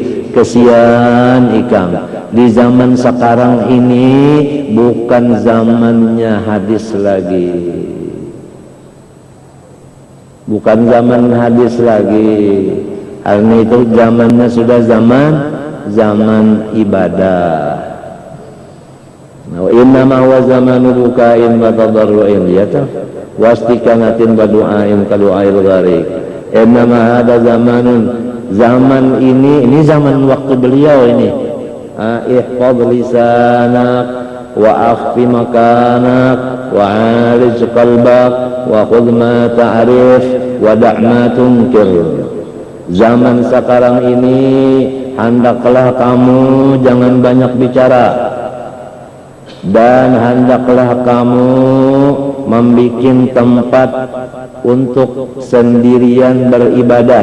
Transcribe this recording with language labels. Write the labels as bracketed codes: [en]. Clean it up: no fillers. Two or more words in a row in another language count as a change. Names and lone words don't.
[id] Kesian ikam, di zaman sekarang ini bukan zamannya hadis lagi, bukan zaman hadis lagi. Karena itu zamannya sudah zaman ibadah. [ar] وإنما هو زمان بكاء وتضرع يتا واستكانة ودعاء كدعاء الغريق. إنما هذا زمان, [id] zaman ini zaman waktu beliau ini. [ar] احفظ لسانك وأخف مكانك وعالج قلبك وخذ ما تعرف ودع ما تنكر. [id] Zaman sekarang ini hendaklah kamu jangan banyak bicara, dan hendaklah kamu membikin tempat untuk sendirian beribadah.